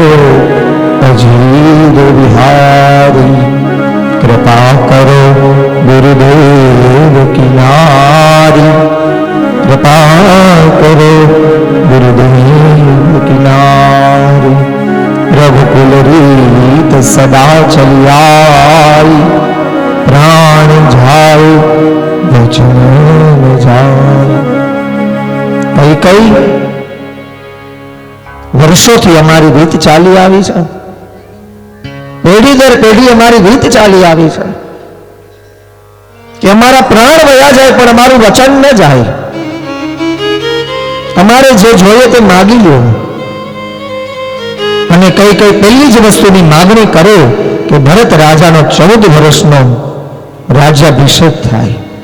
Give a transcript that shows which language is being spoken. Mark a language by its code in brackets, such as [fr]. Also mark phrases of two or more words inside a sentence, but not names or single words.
[hi] अजीर विहारी, कृपा करो गुरुदेव की नारी, कृपा करो गुरुदेव की नारी, रघुकुल रीत सदा चली आई, प्राण जाए वचन न जाए। कई कई [gu] વર્ષોથી અમારી રીત ચાલી આવી છે, પેઢી દર પેઢી અમારી રીત ચાલી આવી છે કે અમારા પ્રાણ વયા જાય પણ અમારું વચન ન જાય, તમારે જે જોઈએ તે માગી લો, અને કઈ કઈ પહેલી જ વસ્તુની માગણી કરો કે ભરત રાજાનો 14 વર્ષનો રાજ્યાભિષેક થાય।